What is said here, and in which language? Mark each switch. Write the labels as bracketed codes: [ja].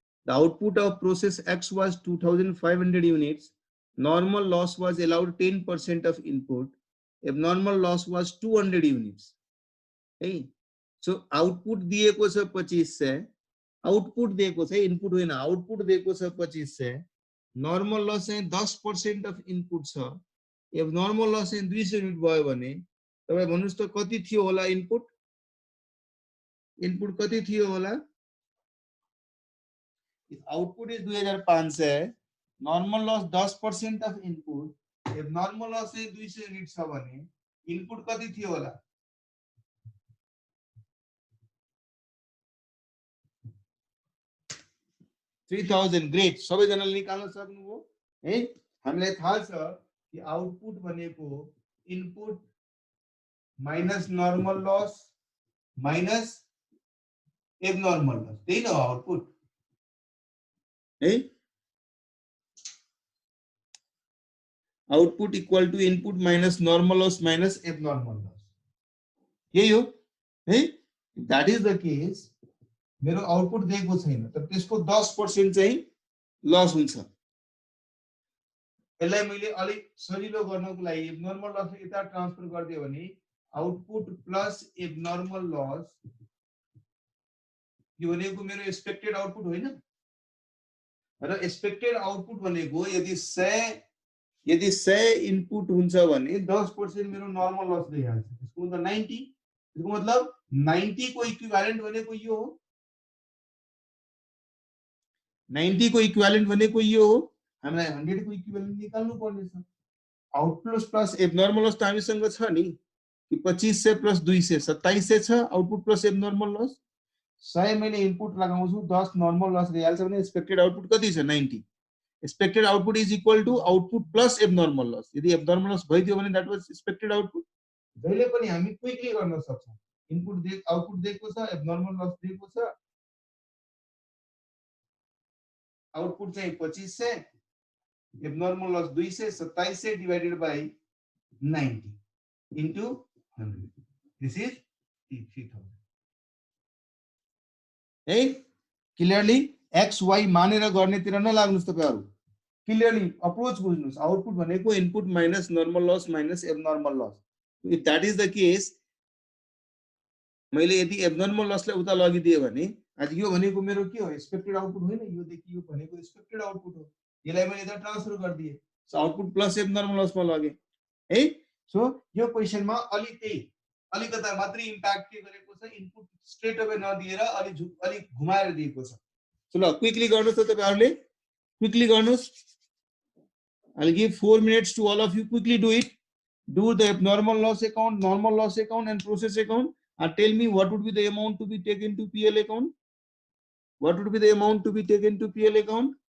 [en] The output of process X was 2,500 units. Normal loss was allowed 10% of input. Abnormal loss was 200 units. Hey, so [ne] output दिएको छ 2500. Output दिएको छ, input होइन, output दिएको छ 2500. Normal loss चाहिँ 10% of input छ. Abnormal loss चाहिँ 200 युनिट भयो भने तपाईं भन्नुस् त कति थियो होला इनपुट? इनपुट कति थियो होला? [en] If output is 2500, normal loss 10% of input, if normal loss is 200 units [ne] छ भने [en] input [ne] कति थियो होला? [en] 3000. Great. [ne] सबैजनाले निकाल्न सक्नुभयो है? हामीलाई थाहा छ कि आउटपुट भनेको input minus normal loss minus abnormal loss. त्यही न हो आउटपुट है? [en] Output equal to input minus normal loss minus abnormal loss. [ne] यही हो है? [en] That is the case. [ne] मेरो आउटपुट दिएको छैन तर त्यसको 10% चाहिँ लस हुन्छ. यसलाई मैले अलि सजिलो गर्नको लागि एबनर्मल लस यता ट्रान्सफर गरिदियो भने आउटपुट प्लस एबनर्मल लस यो भनेको मेरो एक्सपेक्टेड आउटपुट होइन र एक्सपेक्टेड आउटपुट भनेको यदि 100 इनपुट हुन्छ भने 10% मेरो नर्मल लस दिइहाल्छ. त्यसको मतलब 90. त्यसको मतलब 90 को इक्विभ्यालेन्ट भनेको यो हो. 90 को इक्विभ्यालेन्ट भनेको यो हो. हामीलाई 100 को इक्विभ्यालेन्ट निकाल्नु पर्ने छ. आउटपुट प्लस एबनर्मल लस त हामीसँग छ नि कि 2500 प्लस 200 2700 छ. आउटपुट प्लस एबनर्मल लस 100 मैले इनपुट लगाउँछु 10 नर्मल लस दिइहाल्छ भने एक्सपेक्टेड आउटपुट कति छ? 90. [en] Expected output is equal to output plus abnormal loss. [ne] यदि एबनर्मल लस भइदियो भने [en] That was expected output. [ne] जहिले पनि हामी क्विकली गर्न सक्छौं. इनपुट आउटपुट दिएको छ, एबनर्मल लस दिएको छ. आउटपुट चाहिँ 2500, abnormal loss 200, 2700 divided by 90 into 100. [en] This is 3000. [ne] है? क्लियरली एक्स वाई मानेर गर्नेतिर नलाग्नुस् तपाईहरु. क्लियरली अप्रोच बुझ्नुस्. आउटपुट भनेको input minus normal loss minus abnormal loss. [en] if that is the case, [ne] मैले यदि एबनर्मल लसलाई उता लगिदिए भने आज यो भनेको मेरो के हो? एक्सपेक्टेड आउटपुट होइन. यो देखि यो भनेको एक्सपेक्टेड आउटपुट हो. यसलाई मैले यता ट्रान्सफर गरिदिए. सो आउटपुट प्लस एबनर्मल लसमा लगे है. सो यो क्वेशनमा अलि त्यही अलिकता मात्रै इम्प्याक्ट के गरेको छ? इनपुट स्ट्रेट अवे नदिएर अलि घुमाएर दिएको छ. सो ल क्विकली गर्नुस् त तपाईहरुले. क्विकली गर्नुस्. [en] I'll give 4 minutes to all of you. Quickly do it. Do the abnormal loss account, normal loss account and process account, and tell me what would be the amount to be taken to PL account. What would be the amount to be taken to PL account?